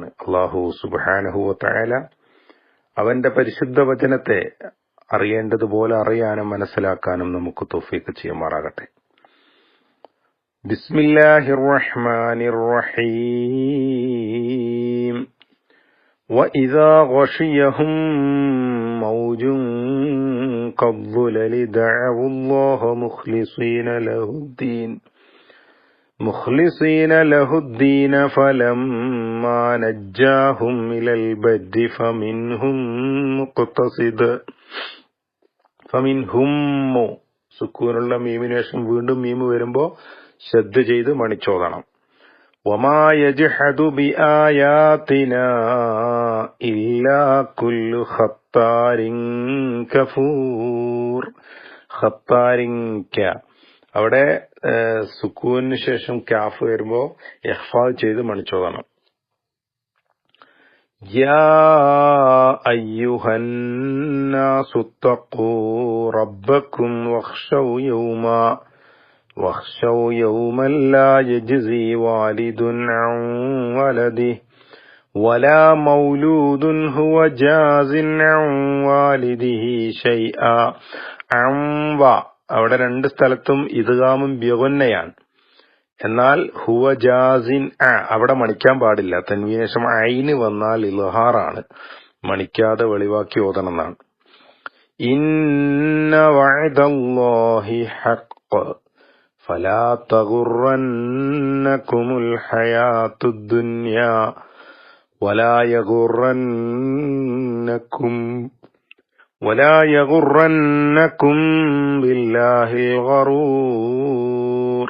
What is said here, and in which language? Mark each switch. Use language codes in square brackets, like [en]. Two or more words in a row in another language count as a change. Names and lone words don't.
[ar] الله سبحانه وتعالى [ml] അവന്റെ പരിശുദ്ധ വചനത്തെ അറിയേണ്ടതുപോലെ അറിയാനും മനസ്സിലാക്കാനും നമുക്ക് തൗഫീഖ് ചെയ്യുമാറാകട്ടെ. [ar] بسم الله الرحمن الرحيم. وَإِذَا غَشِيَهُم مَّوْجٌ كَالظُّلَلِ دَعَوُا اللَّهَ مُخْلِصِينَ لَهُ الدِّينَ فَلَمَّا نَجَّاهُمْ إِلَى الْبَرِّ فَمِنْهُم [ml] സുക്കൂനുള്ള മീമിന് ശേഷം വീണ്ടും മീമ് വരുമ്പോ ശ്രദ്ധ ചെയ്ത് മണിച്ചോദണം. [ar] وَمَا يَجْحَدُ بِآيَاتِنَا إِلَّا كُلُّ خَطَّارٍ كَفُورٍ. [ml] അവിടെ സുക്കൂനിന് ശേഷം കാഫ് വരുമ്പോ ഇഖ്ഫാ ചെയ്ത് മണിച്ചോദണം. [ar] يا أيها الناس اتقوا ربكم واخشوا يوما لا يجزي والد عن ولده ولا مولود هو جاز عن والده شيئا. [ml] അവിടെ രണ്ട് സ്ഥലത്തും ഇദ്ഗാമും ബിഗുന്നയാണ്. എന്നാൽ [ar] هو جاز [ml] അവിടെ മണിക്കാൻ പാടില്ല. തൻവീന് ശേഷം ഐന് വന്നാൽ ഇൽഹാറാണ്, മണിക്കാതെ വെളിവാക്കി ഓതണമെന്നാണ്. [ar] إن وعد الله حق فلا تغرنكم الحياة الدنيا ولا يغرنكم بالله الغرور.